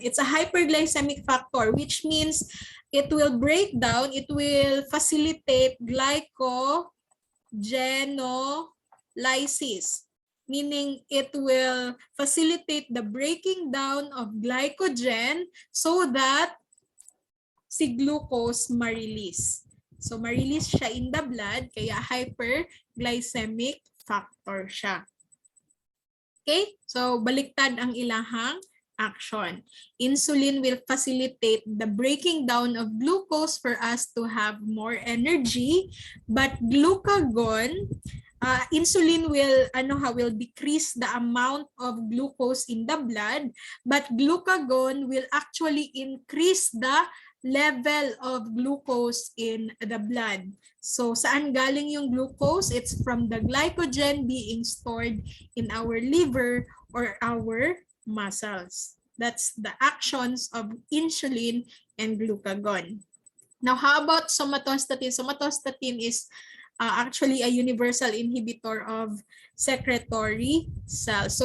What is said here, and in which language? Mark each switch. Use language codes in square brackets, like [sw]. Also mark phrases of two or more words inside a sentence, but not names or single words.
[en] It's a hyperglycemic factor, which means it will break down, it will facilitate glycogenolysis. meaning it will facilitate the breaking down of glycogen so that [tl] si glucose ma-release. [en] So [tl] ma-release siya [en] in the blood, [tl] kaya [en] hyperglycemic factor [tl] siya. [en] Okay? [ceb] So baliktad ang ilahang action. [en] Insulin will facilitate the breaking down of glucose for us to have more energy, but glucagon, insulin will decrease the amount of glucose in the blood, but glucagon will actually increase the level of glucose in the blood. [tl] So saan galing yung glucose? [en] It's from the glycogen being stored in our liver or our muscles. That's the actions of insulin and glucagon. Now, how about somatostatin? Somatostatin is actually a universal inhibitor of secretory cells.